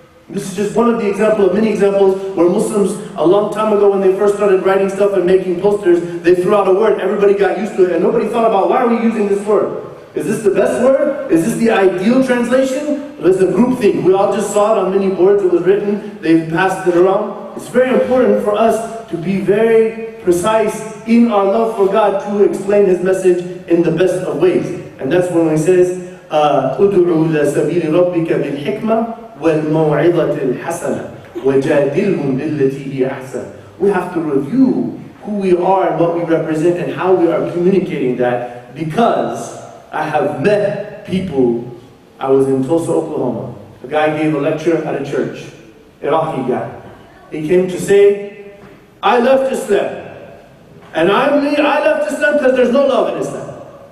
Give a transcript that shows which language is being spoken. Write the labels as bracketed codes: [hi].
[en] This is just one of the examples of many examples where Muslims, a long time ago when they first started writing stuff and making posters, they threw out a word, everybody got used to it, and nobody thought about, why are we using this word? Is this the best word? Is this the ideal translation? Or is it a group thing? We all just saw it on many boards, it was written, they passed it around. It's very important for us to be very precise in our love for God to explain His message in the best of ways. And that's when He says, [ar] أُدْعُوا إِلَى سَبِيلِ رَبِّكَ بِالْحِكْمَةِ وَالْمَوْعِظَةِ الْحَسَنَةِ وَجَادِلْهُمْ بِالَّتِي هِيَ أَحْسَنُ. [en] We have to review who we are and what we represent and how we are communicating that, because I have met people. I was in Tulsa, Oklahoma. A guy gave a lecture at a church, Iraqi guy. He came to say, I left Islam. And I left Islam because there's no love in Islam.